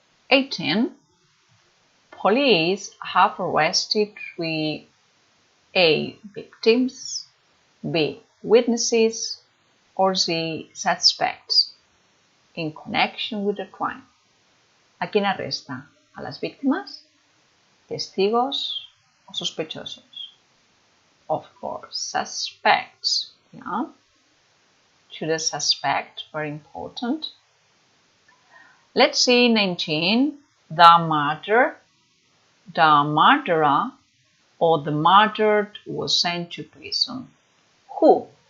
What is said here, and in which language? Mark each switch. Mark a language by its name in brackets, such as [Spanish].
[English] 18. Police have arrested 3 A. victims, B. witnesses, or C. suspects in connection with the crime. [Spanish] ¿A quién arresta? ¿A las víctimas? ¿Testigos o sospechosos? [English] Of course, suspects. Yeah. To the suspect, very important. Let's see 19. The murderer or the murdered was sent to prison. Who?